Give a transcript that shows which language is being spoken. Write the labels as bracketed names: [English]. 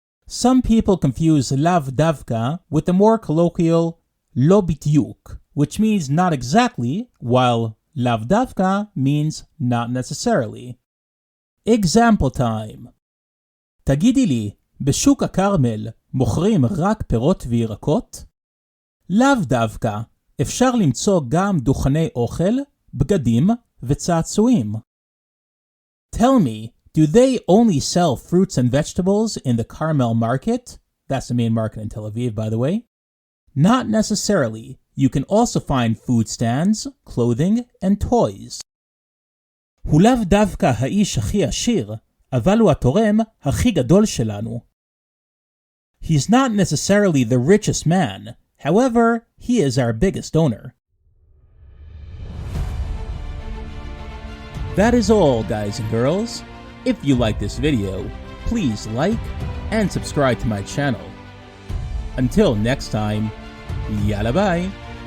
[English] Some people confuse lav davka with the more colloquial lo bityuk, which means not exactly, while lav davka means not necessarily. Example time. [Hebrew] תגידי לי, בשוק הכרמל מוכרים רק פירות וירקות? לאו דווקא, אפשר למצוא גם דוכני אוכל, בגדים וצעצועים. [English] Tell me, do they only sell fruits and vegetables in the Carmel market? That's the main market in Tel Aviv, by the way. Not necessarily. You can also find food stands, clothing, and toys. [Hebrew] הוא לאו דווקא האיש הכי עשיר, אבל הוא התורם הכי גדול שלנו. [English] He's not necessarily the richest man. However, he is our biggest donor. That is all, guys and girls. If you like this video, please like and subscribe to my channel. Until next time, yalla bye!